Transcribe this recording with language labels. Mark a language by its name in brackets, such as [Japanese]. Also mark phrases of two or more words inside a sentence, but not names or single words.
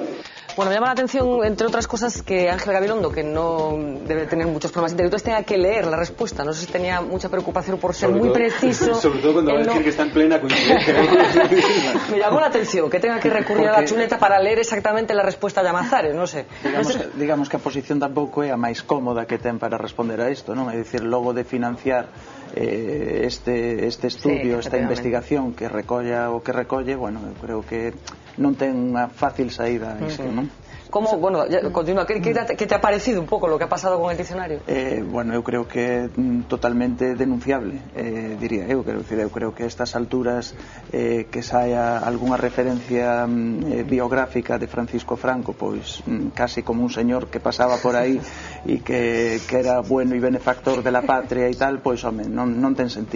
[Spanish] Bueno, me llama la atención, entre otras cosas, que Ángel Gabilondo, que no debe tener muchos problemas intelectuales, tenga que leer la respuesta. No sé si tenía mucha preocupación por ser muy preciso. Sobre todo cuando va a decir que está en plena coincidencia. Me llamó la atención que tenga que recurrir a la chuleta para leer exactamente la respuesta a Llamazares, no sé. [Galician] Digamos que a posición tampouco é a máis cómoda que ten para responder a isto, non? É dicir, logo de financiar este estudio, esta investigación que recolla o que recolle, bueno, eu creo que non ten unha fácil saída isto, non? Bueno, continúa. [Spanish] ¿Qué te ha parecido un poco lo que ha pasado con el diccionario? Bueno, [Galician] eu creo que é totalmente denunciable, diría eu. Eu creo que a estas alturas que saia algunha referencia biográfica de Francisco Franco, pois casi como un señor que pasaba por aí e que era bueno e benefactor [Spanish] de la patria [Galician] e tal, pois, home, non ten sentido.